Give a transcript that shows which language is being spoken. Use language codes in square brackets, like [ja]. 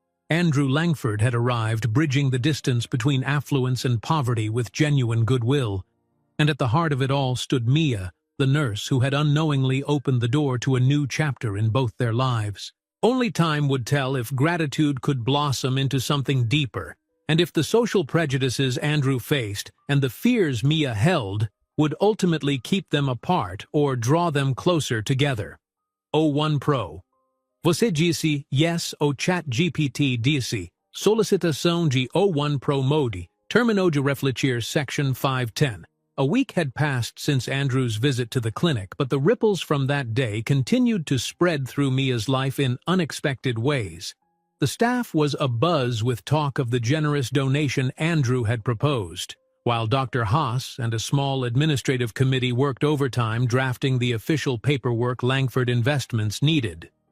[en] Andrew Langford had arrived, bridging the distance between affluence and poverty with genuine goodwill, and at the heart of it all stood Mia, the nurse who had unknowingly opened the door to a new chapter in both their lives. Only time would tell if gratitude could blossom into something deeper, and if the social prejudices Andrew faced and the fears Mia held would ultimately keep them apart or draw them closer together. O1 Pro. [pt] Você disse yes ao chat GPT disse, solicitação de O1 Pro Modi, terminou de refletir section 510. [en] A week had passed since Andrew's visit to the clinic, but the ripples from that day continued to spread through Mia's life in unexpected ways. The staff was abuzz with talk of the generous donation Andrew had proposed, while Dr. Haas and a small administrative committee worked overtime drafting the official paperwork Langford Investments needed.